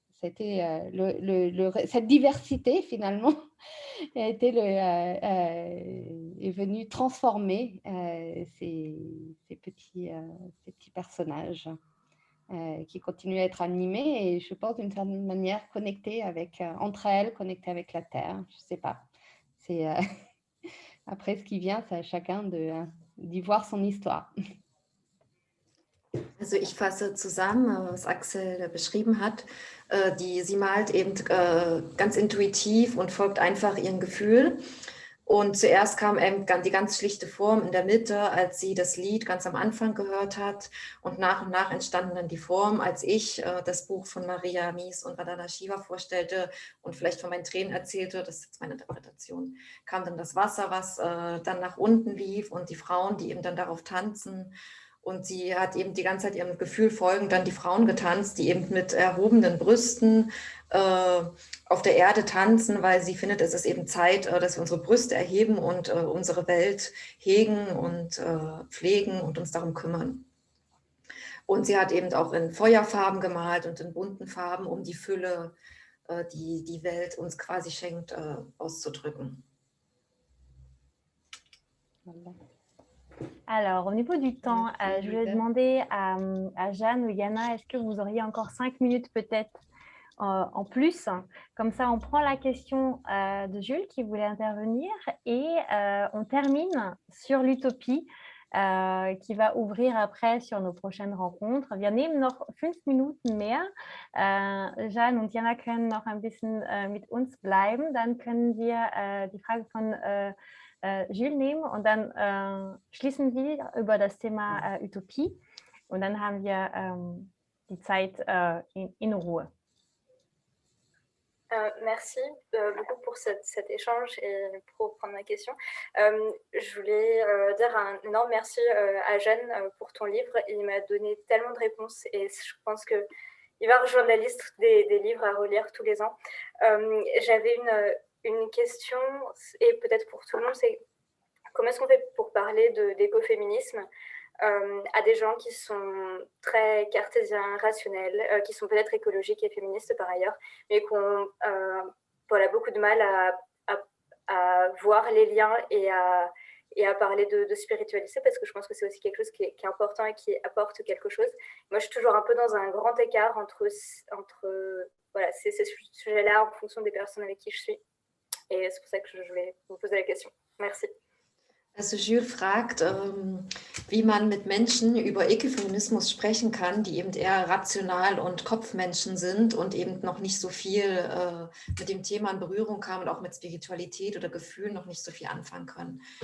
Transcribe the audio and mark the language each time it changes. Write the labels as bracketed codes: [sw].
[fr] C'était cette diversité finalement est venue transformer ces petits personnages qui continuent à être animés et je pense d'une certaine manière connectés entre elles, connectés avec la Terre. Je ne sais pas. C'est après ce qui vient, c'est à chacun d'y voir son histoire. [de] Also ich fasse zusammen, was Axel beschrieben hat. Sie malt eben ganz intuitiv und folgt einfach ihrem Gefühl. Und zuerst kam eben die ganz schlichte Form in der Mitte, als sie das Lied ganz am Anfang gehört hat. Und nach entstanden dann die Form, als ich das Buch von Maria Mies und Vandana Shiva vorstellte und vielleicht von meinen Tränen erzählte, das ist jetzt meine Interpretation, kam dann das Wasser, was dann nach unten lief und die Frauen, die eben dann darauf tanzen. Und sie hat eben die ganze Zeit ihrem Gefühl folgend dann die Frauen getanzt, die eben mit erhobenen Brüsten auf der Erde tanzen, weil sie findet, es ist eben Zeit, dass wir unsere Brüste erheben und unsere Welt hegen und pflegen und uns darum kümmern. Und sie hat eben auch in Feuerfarben gemalt und in bunten Farben, um die Fülle, die die Welt uns quasi schenkt, auszudrücken. [fr] Alors, au niveau du temps, je voulais demander à Jeanne ou Yana, est-ce que vous auriez encore 5 minutes peut-être en plus? Comme ça, on prend la question de Jules qui voulait intervenir et on termine sur l'utopie qui va ouvrir après sur nos prochaines rencontres. [de] Wir nehmen noch 5 Minuten mehr. Jeanne und Jana können noch ein bisschen mit uns bleiben. Dann können wir die Frage von Jules nehmen und dann schließen wir über das Thema Utopie und dann haben wir die Zeit in Ruhe. [fr] Merci beaucoup pour cet échange et pour prendre ma question. Je voulais dire un énorme merci à Jeanne pour ton livre. Il m'a donné tellement de réponses et je pense qu'il va rejoindre la liste des livres à relire tous les ans. J'avais une question, et peut-être pour tout le monde, c'est comment est-ce qu'on fait pour parler d'écoféminisme à des gens qui sont très cartésiens, rationnels, qui sont peut-être écologiques et féministes par ailleurs, mais qui ont beaucoup de mal à voir les liens et à parler de spiritualité, parce que je pense que c'est aussi quelque chose qui est important et qui apporte quelque chose. Moi, je suis toujours un peu dans un grand écart entre ces sujets-là en fonction des personnes avec qui je suis. Et c'est pour ça que je voulais vous poser la question. Merci. [de] Also Jules fragt, wie man mit Menschen über Ökofeminismus sprechen kann, die eben eher rational und Kopfmenschen sind und eben noch nicht so viel mit dem Thema in Berührung kamen und auch mit Spiritualität oder Gefühlen noch nicht so viel anfangen können.